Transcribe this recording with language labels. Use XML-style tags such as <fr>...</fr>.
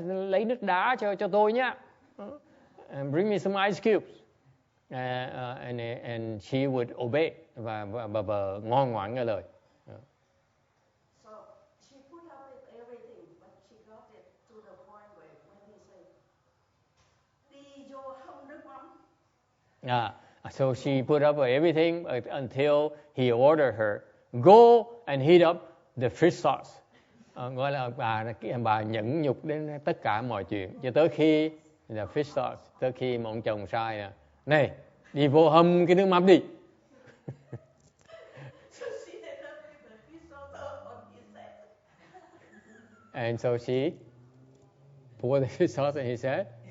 <vi>Lấy nước đá cho tôi nhá.</vi> <en>Bring me some ice cubes. And she would obey,</en> <vi>và bà vợ ngoan ngoãn nghe lời.</vi> <en>So she put up with everything, but she got it to the point where when he said,</en> <vi>đi vô hâm nước mắm.</vi> <en>So she put up with everything until he ordered her, go and heat up the fish sauce.</en> <vi>Gọi là bà nhẫn nhục đến tất cả mọi chuyện, cho tới khi là fish sauce, tới khi mà ông chồng sai này đi vô hâm cái nước mắm đi.</vi> <en>So she ended up with the fish sauce on his head. And so she poured the fish sauce on his head.</en>